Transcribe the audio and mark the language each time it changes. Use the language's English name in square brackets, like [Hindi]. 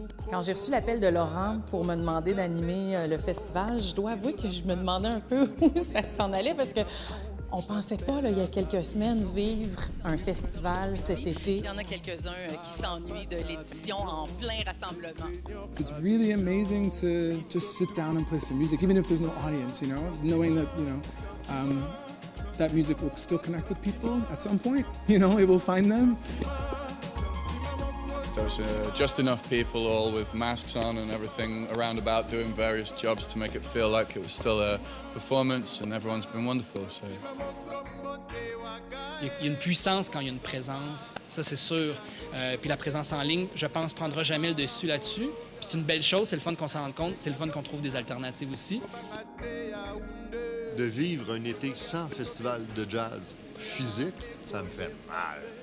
[French] Quand j'ai reçu l'appel de Laurent pour me demander d'animer le festival, je dois avouer que je me demandais un peu où ça s'en allait parce que on pensait pas, là, il y a quelques semaines, vivre un festival cet été. Il y en a quelques-uns qui s'ennuient de l'édition en plein rassemblement. [English] It's really amazing to just sit down and play some music, even if there's no audience, knowing that, that music will still connect with people at some point, it will find them. There was just enough people all with masks on and everything around about doing various jobs to make it feel like it was still a performance, and everyone's been wonderful. So. [French] Il y a une puissance quand il y a une présence, ça c'est sûr. Puis la présence en ligne, je pense, prendra jamais le dessus là-dessus. C'est une belle chose, c'est le fun qu'on s'en rende compte, c'est le fun qu'on trouve des alternatives aussi. De vivre un été sans festival de jazz physique, ça me fait mal.